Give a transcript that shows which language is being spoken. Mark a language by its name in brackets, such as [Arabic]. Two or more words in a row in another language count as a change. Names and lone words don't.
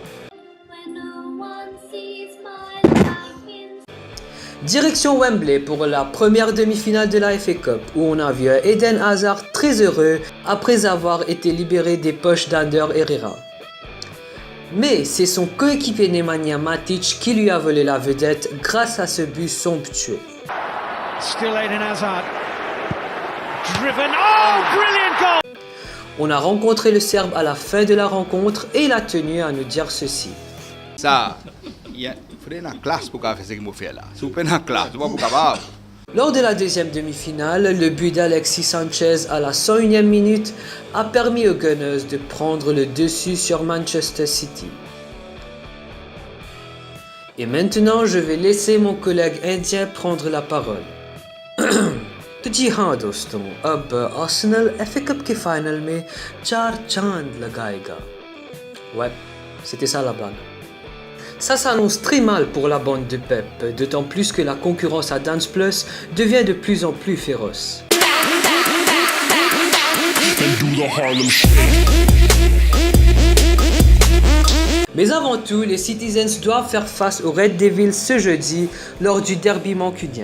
[French] Direction Wembley pour la première demi-finale de la FA Cup où on a vu Eden Hazard très heureux après avoir été libéré des poches d'Ander Herrera. Mais c'est son coéquipier Nemanja Matic qui lui a volé la vedette grâce à ce but somptueux. [English] Still Eden Hazard. Driven. Oh, brilliant goal! [French] On a rencontré le Serbe à la fin de la rencontre et il a tenu à nous dire ceci. Ça, na classe pour faire ce qu'il m'a fait là. Super na classe, tu vois pour Lors de la deuxième demi-finale, le but d'Alexis Sanchez à la 101e minute a permis aux Gunners de prendre le dessus sur Manchester City. Et maintenant, je vais laisser mon collègue indien prendre la parole. [Hindi] जी हाँ दोस्तों, अब Arsenal FA Cup के फाइनल में 4 चांद लगाएगा. [French] Ouais, c'était ça la blague. Ça s'annonce très mal pour la bande de Pep, d'autant plus que la concurrence à Dance Plus devient de plus en plus féroce. Mais avant tout, les Citizens doivent faire face aux Red Devils ce jeudi lors du derby mancunien.